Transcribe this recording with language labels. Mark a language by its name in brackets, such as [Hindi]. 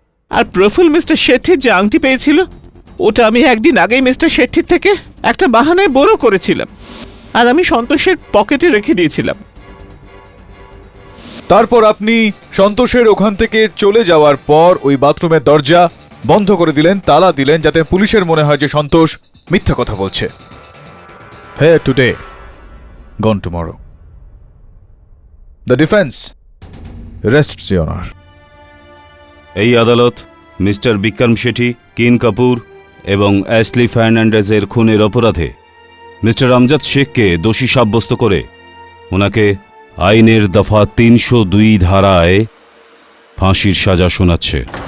[Bangla] আর Praful mister শেট্টির যে আংটি পেয়েছিল ওটা আমি একদিন আগেই মিস্টার শেট্টির থেকে একটা বাহানায় বড় করেছিলাম, আর আমি সন্তোষের পকেটে রেখে দিয়েছিলাম। তারপর আপনি সন্তোষের ওখান থেকে চলে যাওয়ার পর ওই বাথরুমের দরজা বন্ধ করে দিলেন, তালা দিলেন, যাতে পুলিশের মনে হয় যে সন্তোষ মিথ্যা কথা বলছে। [English] Here today, gone tomorrow. The defense rests, Your Honor. [Bangla] এই আদালত মিস্টার বিক্রম শেঠি, কিন কাপুর এবং অ্যাশলি ফার্নান্ডেজের খুনের অপরাধে মিস্টার আমজাদ শেখকে দোষী সাব্যস্ত করে ওনাকে আইনের দফা 302 ধারায় ফাঁসির সাজা শোনাচ্ছে।